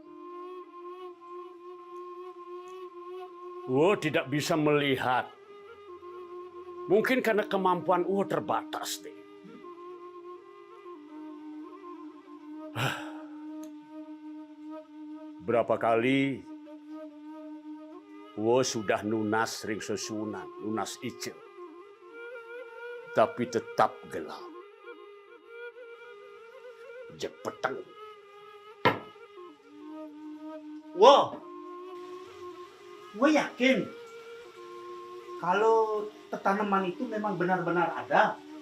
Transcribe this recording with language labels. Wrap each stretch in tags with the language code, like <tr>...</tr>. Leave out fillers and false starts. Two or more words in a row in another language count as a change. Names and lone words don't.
<id>Tidak bisa melihat. Mungkin karena kemampuan terbatas deh. Berapa kali sudah</id> <ban>nunas ring sesunan, nunas icil.</ban> <id>Tapi tetap gelap.</id> <ban>Jek petang.</ban> <id>Wow, gue yakin kalau tanaman itu memang benar-benar ada.</id>